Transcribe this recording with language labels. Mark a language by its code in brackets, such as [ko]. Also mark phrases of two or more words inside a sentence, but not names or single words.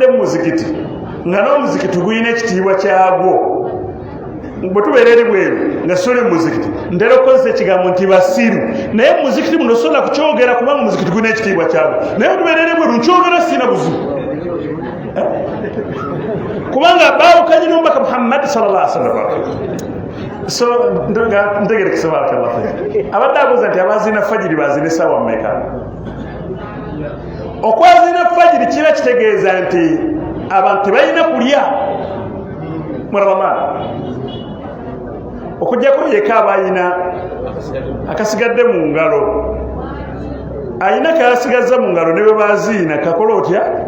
[lg] mu muzikiti nga n'omuzikiti gulina ekitiibwa kyagwo bwe tubeera eri bweru nga sole mu muzikiti ntera okukozesa ekigambo nti basiru naye mu muzikiti muno sobola kukyogera kubanga muzikiti gulina ekitiibwa kyagwo naye tubeera eri bweru nkyogera sina buzibu kubanga baawukanye n'omubaka Muhammad [ar] صلى الله عليه وسلم [lg] so ntegerekesa barakallahu abadde abuuza nti abaziina fajiri baziina essaawa mmeka okwaziina fajiri kiba kitegeeza nti abantu tebalina kulya murabamaana okujjako yeka abayina akasigadde mu ngalo ayina kayasigazza mu ngalo ne bwe baziina kakola otya